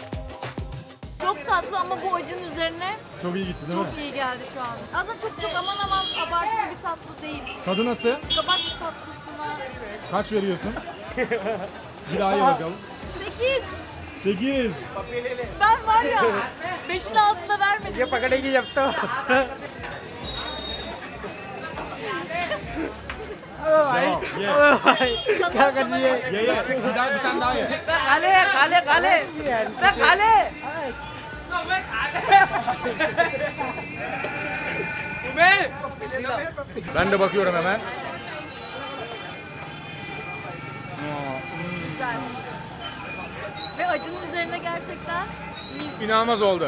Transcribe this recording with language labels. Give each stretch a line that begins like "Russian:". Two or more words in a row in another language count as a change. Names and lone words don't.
Turkish: Çok tatlı oldu ama bu acının üzerine Çok iyi gitti değil mi? çok iyi geldi şu an. Aslında çok aman abartılı bir tatlı değil. Tadı nasıl? Kabak tatlısına Kaç veriyorsun? Bir daha ye bakalım. 8. 8. Ben var ya 5'in altında vermedim.
Hindi: ये पकड़ेगी जब तो
Turkish: Devam. Ye.
Hindi: क्या कर रही है
Turkish: Ye ye. Bir tane daha ye.
Hindi: काले काले काले काले
Turkish: Ben de bakıyorum hemen. Güzel. Ve acının üzerine gerçekten İnanılmaz oldu.